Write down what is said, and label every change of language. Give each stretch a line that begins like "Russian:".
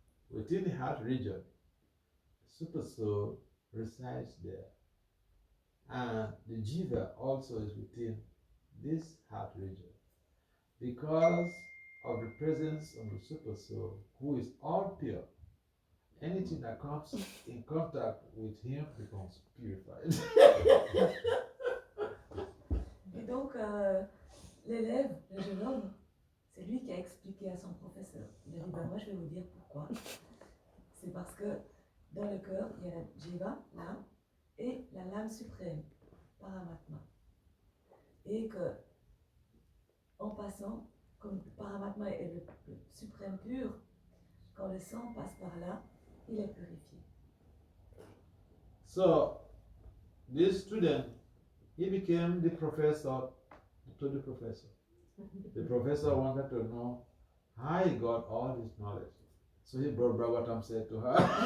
English: within the heart region, super soul resides there, and the jiva also is within this heart region. Because of the presence of the super soul, who is all pure, anything that comes in contact with him becomes purified.
French: Et donc, l'élève, le jeune homme, c'est lui qui a expliqué à son professeur. Il a dit, ben moi je vais vous dire pourquoi. C'est parce que dans le cœur, il y a la jiva, l'âme, et la lame suprême, paramatma. Et que, en passant, comme paramatma est le suprême pur, quand le sang passe par là, il est purifié.
English: So, this student, he became the professor to the professor. The professor wanted to know how he got all this knowledge. So he brought Bhagavatam said to her.